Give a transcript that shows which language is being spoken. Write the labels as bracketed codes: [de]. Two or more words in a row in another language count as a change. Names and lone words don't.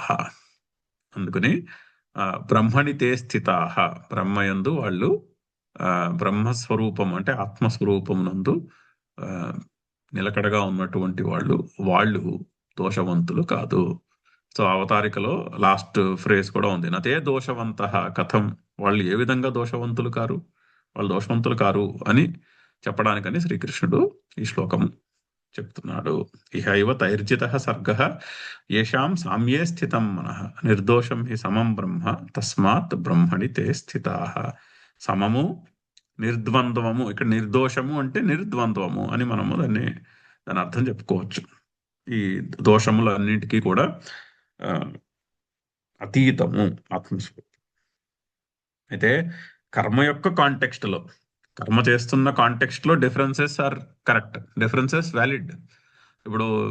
[te] అందుకని [sa] బ్రహ్మణి తే స్థితాః, [te] బ్రహ్మయందు వాళ్ళు బ్రహ్మస్వరూపం అంటే ఆత్మస్వరూపం నందు నిలకడగా ఉన్నటువంటి వాళ్ళు దోషవంతులు కాదు. సో అవతారికలో [en] last phrase [te] కూడా ఉంది, [sa] నతే దోషవంత కథం. [te] వాళ్ళు ఏ విధంగా దోషవంతులు కారు, వాళ్ళు దోషవంతులు కారు అని చెప్పడానికని శ్రీకృష్ణుడు ఈ శ్లోకం చెప్తున్నాడు. [sa] ఇహైవ తైర్జిత సర్గ ఏషాం సామ్యే స్థితం మనః నిర్దోషం హి సమం బ్రహ్మ తస్మాత్ బ్రహ్మణి తే స్థితాః. [te] సమము, నిర్ద్వంద్వము. ఇక్కడ నిర్దోషము అంటే నిర్ద్వంద్వము అని మనము దాని అర్థం చెప్పుకోవచ్చు. ఈ దోషములన్నింటికీ కూడా అతీతము ఆత్మస్వరూపం. అయితే కర్మ యొక్క కాంటెక్స్ట్ లో, కర్మ చేస్తున్న కాంటెక్స్ట్ లో [en] differences are correct, differences valid.